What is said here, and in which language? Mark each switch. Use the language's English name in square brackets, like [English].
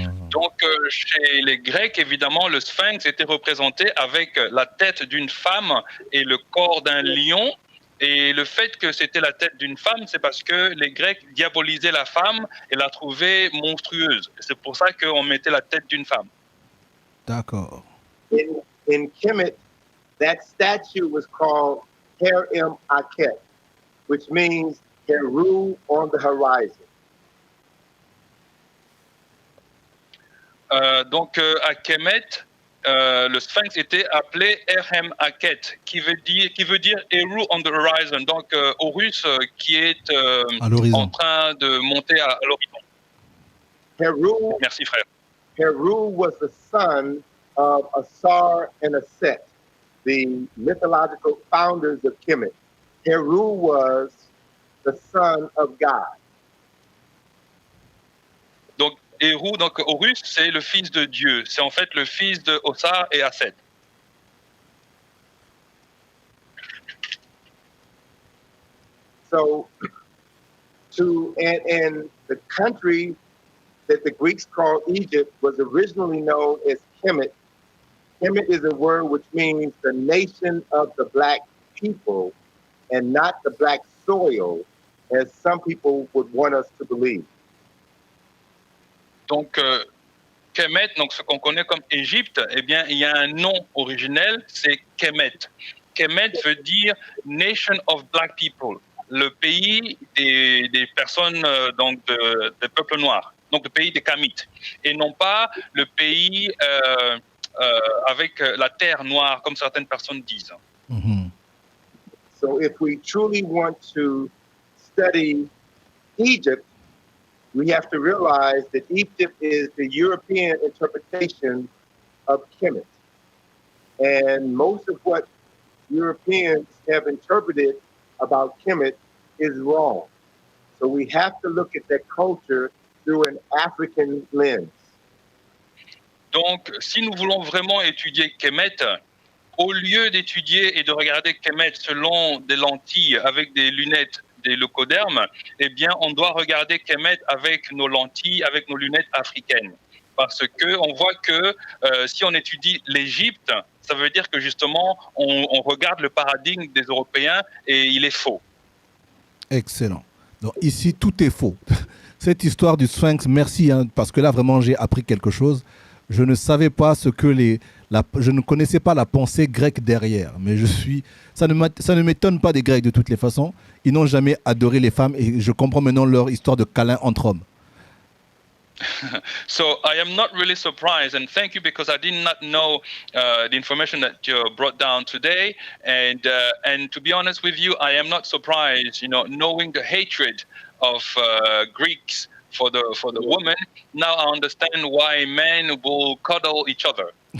[French] Donc, chez les Grecs, évidemment, le sphinx était représenté avec la tête d'une femme et le corps d'un lion. Et le fait que c'était la tête d'une femme, c'est parce que les Grecs diabolisaient la femme et la trouvaient monstrueuse. C'est pour ça qu'on mettait la tête d'une femme. D'accord. [English] In Kemet, that statue was called Her-em Akhet, which means Heru on the horizon. [French] Donc, à Kemet, le sphinx était appelé Erhem Akhet, qui veut dire [English] Heru on the horizon, [French] donc Horus qui est en train de monter à l'horizon. Heru, merci frère. [English] Heru was the son of Asar and Aset, the mythological founders of Kemet. Heru was the son of God. [French] Donc, Heru, donc Horus, c'est le fils de Dieu. C'est en fait le fils de Osar et Aset. [English] So, and the country that the Greeks called Egypt was originally known as Kemet. Kemet is a word which means the nation of the black people and not the black soil, as some people would want us to believe. [French] Donc, Kemet, donc ce qu'on connaît comme Égypte, eh bien, il y a un nom originel, c'est Kemet. Kemet veut dire [English] Nation of Black People, [French] le pays des personnes donc des peuples noirs, donc le pays des Kamites, et non pas le pays avec la terre noire, comme certaines personnes disent. Mm-hmm. [English] So, if we truly want to study Egypt, we have to realize that Egypt is the European interpretation of Kemet. And most of what Europeans have interpreted about Kemet is wrong. So we have to look at that culture through an African lens. [French] Donc, si nous voulons vraiment étudier Kemet, au lieu d'étudier et de regarder Kemet selon des lentilles avec des lunettes, des leucodermes, eh bien, on doit regarder Kemet avec nos lentilles, avec nos lunettes africaines. Parce que on voit que si on étudie l'Égypte, ça veut dire que justement, on regarde le paradigme des Européens et il est faux. Excellent. Donc ici, tout est faux. Cette histoire du Sphinx, merci, hein, parce que là, vraiment, j'ai appris quelque chose. Je ne savais pas je ne connaissais pas la pensée grecque derrière, mais ça ne m'étonne pas des Grecs de toutes les façons. Ils n'ont jamais adoré les femmes et je comprends maintenant leur histoire de câlin entre hommes. [English] So I am not really surprised, and thank you, because I did not know the information that you brought down today. And to be honest with you, I am not surprised. Knowing the hatred of Greeks for the woman, now I understand why men will cuddle each other.